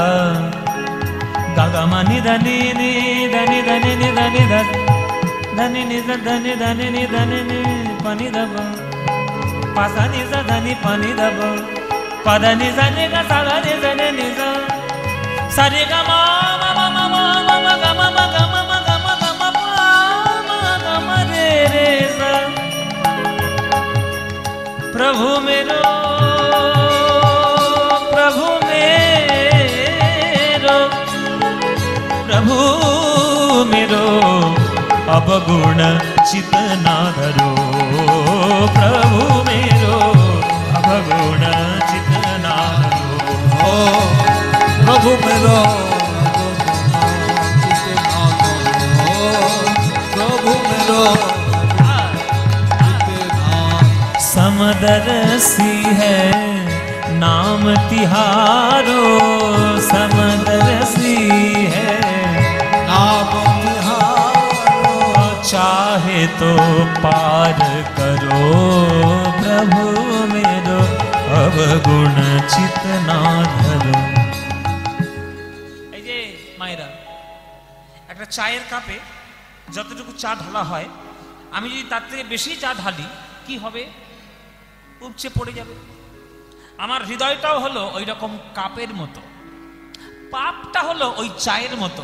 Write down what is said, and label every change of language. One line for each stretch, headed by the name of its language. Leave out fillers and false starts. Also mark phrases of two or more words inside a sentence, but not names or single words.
Braj: গাগা মানি ধানি নি ধানি ধানি নি ধানি ধানি নি ধানি ধানি নি ধানি নি পানি দব পাসা নি ধানি পানি দব পদ নি ধানি গা সাগা নি ধানি নি সারে গামা মামা মামা মামা গামা গামা গামা গামা পামা গামা রে রে সা। प्रभु मेरो प्रभु मेरो प्रभु मेरो अवगुण चित ना धरो प्रभु मेरो अवगुण चित ना धरो प्रभु मेरो प्रभु मेरो समदर्शी है नाम तिहारो, समदर्शी है नाम तिहारो, चाहे तो पार करो प्रभु मेरो, अवगुण चित ना धरो।
Bangla: এই যে মায়েরা, একটা চায়ের কাপে যতটুকু চা ঢালা হয়, আমি যদি তার থেকে বেশি চা ঢালি কি হবে? উপচে পড়ে যাবে। আমার হৃদয়টাও হলো ওই রকম কাপের মতো, পাপটা হলো ওই চায়ের মতো।